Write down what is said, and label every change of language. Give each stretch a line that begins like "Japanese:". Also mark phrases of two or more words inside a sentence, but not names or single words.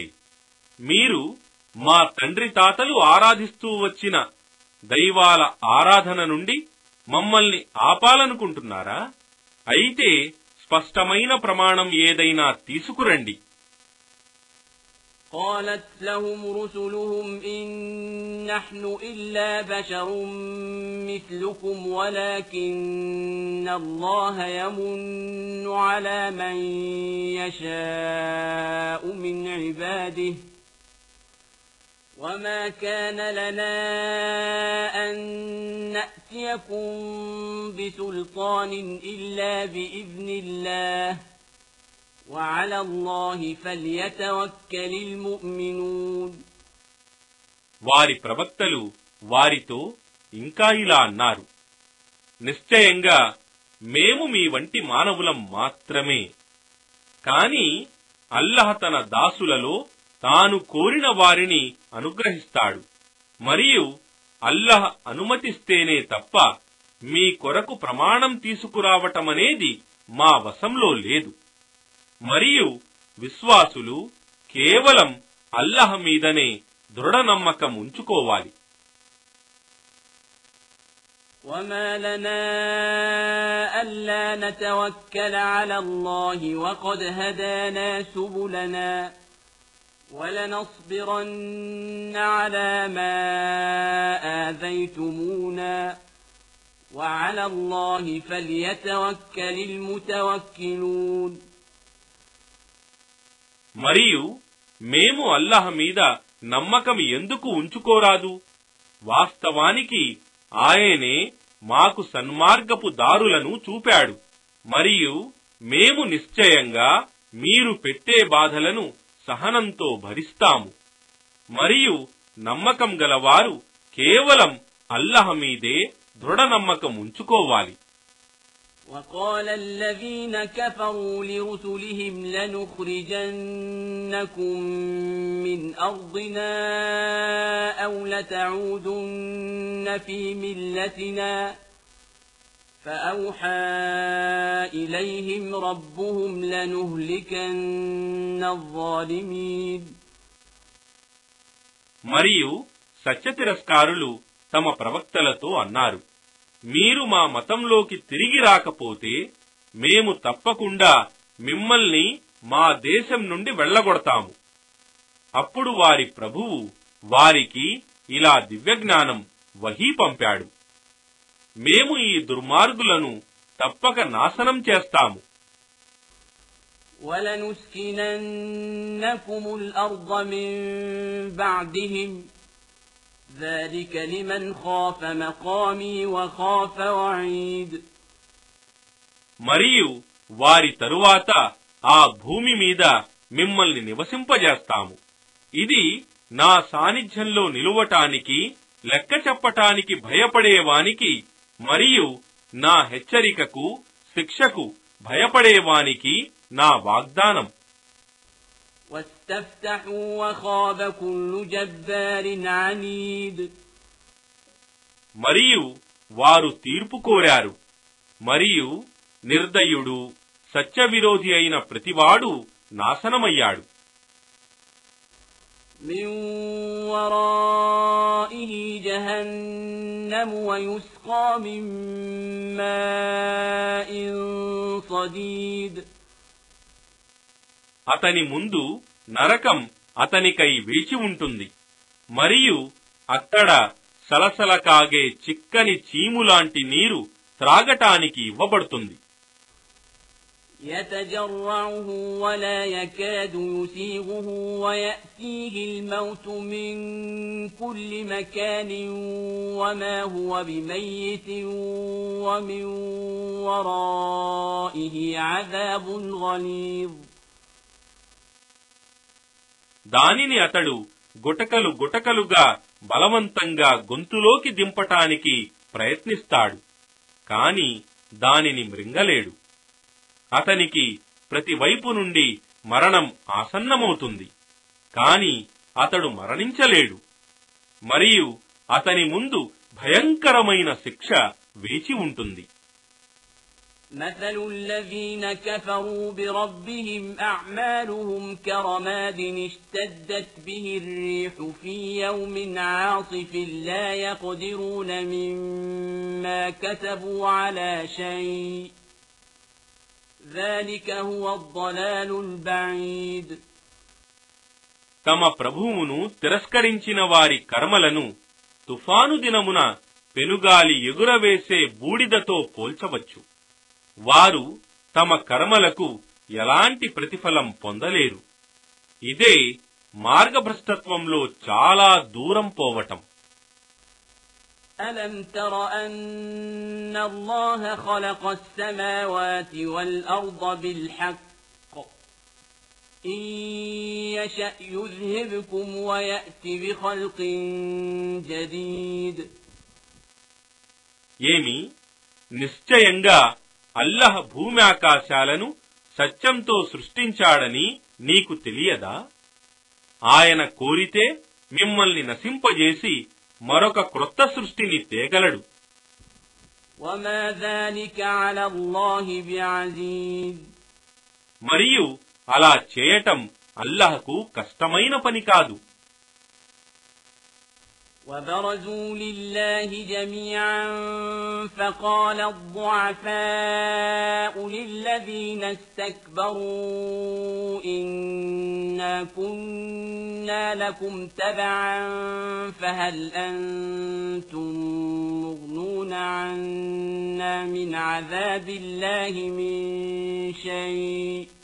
Telugu: మీరు మా తండ్రి తాతలు ఆరాధిస్తూ వచ్చిన దైవాల ఆరాధన నుండి మమ్మల్ని ఆపాలనుకుంటున్నారా? అయితే స్పష్టమైన ప్రమాణం ఏదైనా తీసుకురండి.
Arabic: قالت لهم رسلهم إن نحن إلا بشر مثلكم ولكن الله يمن على من يشاء من عباده وما كان لنا أن نأتيكم بسلطان إلا بإذن الله وعلى الله فليتوكل المؤمنون.
Telugu: వారి ప్రవక్తలు వారితో ఇంకా ఇలా అన్నారు, నిశ్చయంగా మేము మీ వంటి మానవులం మాత్రమే. కాని అల్లాహ్ తన దాసులలో తాను కోరిన వారిని అనుగ్రహిస్తాడు. మరియు అల్లాహ్ అనుమతిస్తేనే తప్ప మీ కొరకు ప్రమాణం తీసుకురావటమనేది మా వశంలో లేదు. మరియు విశ్వాసులు కేవలం అల్లాహ్ మీదనే దృఢ నమ్మకం ఉంచుకోవాలి.
Arabic: وما لنا ألا نتوكل على الله وقد هدانا سبلنا ولنصبرن على ما آذيتمونا وعلى الله فليتوكل المتوكلون.
Telugu: మరియు మేము అల్లాహ్ మీద నమ్మకం ఎందుకు ఉంచుకోరాదు? వాస్తవానికి ఆయనే మాకు సన్మార్గపు దారులను చూపాడు. మరియు మేము నిశ్చయంగా మీరు పెట్టే బాధలను సహనంతో భరిస్తాము. మరియు నమ్మకం గలవారు కేవలం అల్లాహ్ మీదే దృఢ నమ్మకం ఉంచుకోవాలి.
Arabic: وقال الذين كفروا لرسلهم لنخرجنكم من أرضنا أو لتعودن في ملتنا فأوحى إليهم ربهم لنهلكن الظالمين.
Telugu: మరియు సత్యతిరస్కారులు తమ ప్రవక్తలతో అన్నారు, మీరు మా మతంలోకి తిరిగి రాకపోతే మేము తప్పకుండా మిమ్మల్ని మా దేశం నుండి వెళ్లగొడతాము. అప్పుడు వారి ప్రభువు వారికి ఇలా దివ్యజ్ఞానం వహీ పంపాడు, మేము ఈ దుర్మార్గులను తప్పక నాశనం చేస్తాము.
Arabic: وَلَنُسْكِنَنَّكُمُ الْأَرْضَ مِنْ بَعْدِهِمْ ذَلِكَ لِمَنْ خَافَ مَقَامِي وَخَافَ وَعِيدِ.
Telugu: మరియు వారి తరువాత ఆ భూమి మీద మిమ్మల్ని నివసింపజేస్తాము. ఇది నా సాన్నిధ్యంలో నిలువటానికి, లెక్క చెప్పటానికి భయపడేవానికి మరియు నా హెచ్చరికకు, శిక్షకు భయపడేవానికి నా వాగ్దానం.
Arabic: واستفتحوا وخاب كل جبار عنيد.
Telugu: మరియు వారు తీర్పు కోరారు. మరియు నిర్దయుడు, సత్యవిరోధి అయిన ప్రతివాడు నాశనమయ్యాడు.
Arabic: من ورائه جهنم ويسقى من ماء صديد.
Telugu: అతని ముందు నరకం అతనికై వేచి ఉంటుంది. మరియు అక్కడ సలసల కాగే చిక్కని చీములాంటి నీరు త్రాగటానికి ఇవ్వబడుతుంది.
Arabic: يتجرعه ولا يكاد يسيغه ويأتيه الموت من كل مكان وما هو بميت ومن ورائه عذاب غليظ.
Telugu: దానిని అతడు గుటకలు గుటకలుగా బలవంతంగా గొంతులోకి దింపటానికి ప్రయత్నిస్తాడు, కాని దానిని మృంగలేడు. అతనికి ప్రతివైపు నుండి మరణం ఆసన్నమవుతుంది, కాని అతడు మరణించలేడు. మరియు అతని ముందు భయంకరమైన శిక్ష వేచి ఉంటుంది.
Arabic: مثل الذين كفروا بربهم أعمالهم كرماد اشتدت به الريح في يوم عاصف لا يقدرون مما كسبوا على شيء ذلك هو الضلال البعيد.
Telugu: తమ ప్రభువును తిరస్కరించిన వారి కర్మలను తుఫాను దినమున పెనుగాలి ఎగురవేసే బూడిదతో పోల్చవచ్చు. వారు తమ కర్మలకు ఎలాంటి ప్రతిఫలం పొందలేరు. ఇదే మార్గభ్రష్టత్వంలో చాలా దూరం పోవటం.
Arabic: ألم تر أن الله خلق السماوات والأرض بالحق إن يشأ يذهبكم ويأتي بخلق جديد.
Telugu: ఏమి నిశ్చయంగా అల్లాహ్ భూమి ఆకాశాలను సత్యంతో సృష్టించాడని నీకు తెలియదా? ఆయన కోరితే మిమ్మల్ని నశింపజేసి మరొక క్రొత్త సృష్టిని తేగలడు.
Arabic: وما ذلك على الله بعزيز.
Telugu: మరియు అలా చేయటం అల్లాహ్కు కష్టమైన పని కాదు.
Arabic: وبرزوا لله جميعا فقال الضعفاء للذين استكبروا إنا كنا لكم تبعا فهل أنتم مغنون عنا من عذاب الله من شيء